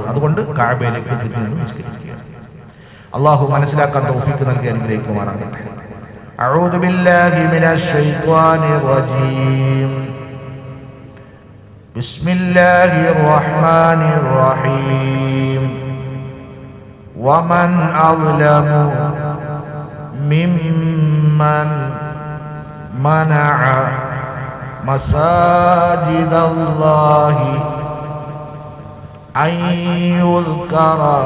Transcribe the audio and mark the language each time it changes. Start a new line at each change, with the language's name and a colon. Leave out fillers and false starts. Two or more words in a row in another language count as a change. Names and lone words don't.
Malayalam: അതുകൊണ്ട് കഅബയിലേക്ക് തിരിഞ്ഞു നിസ്കരിക്കുക. അല്ലാഹു മനസ്സിലാക്കാൻ തൗഫീഖ് നൽകി അനുഗ്രഹിക്കുമാറാകട്ടെ.
Arabic: أعوذ بالله من الشيطان الرجيم. بسم الله الرحمن الرحيم. ومن أظلم ممن منع مساجد الله أن يذكر